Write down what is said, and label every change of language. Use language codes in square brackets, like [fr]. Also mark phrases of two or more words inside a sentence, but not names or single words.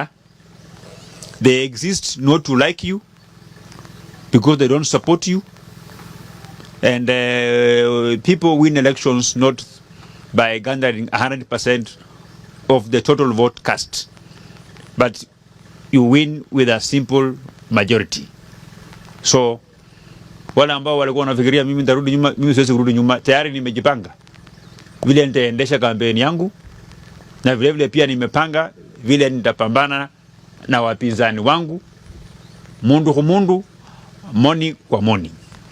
[en] They exist not to like you because they don't support you. And people win elections not by gathering 100% of the total vote cast, but you win with a simple majority. [sw] So wale ambao walikuwa wanafikiria mimi nitarudi nyuma, mimi siwezi kurudi nyuma. Tayari nimejipanga vile nitaendesha kampeni yangu, na vile vile pia nimepanga vile nitapambana na wapinzani wangu mundu kwa mundu, moni kwa moni.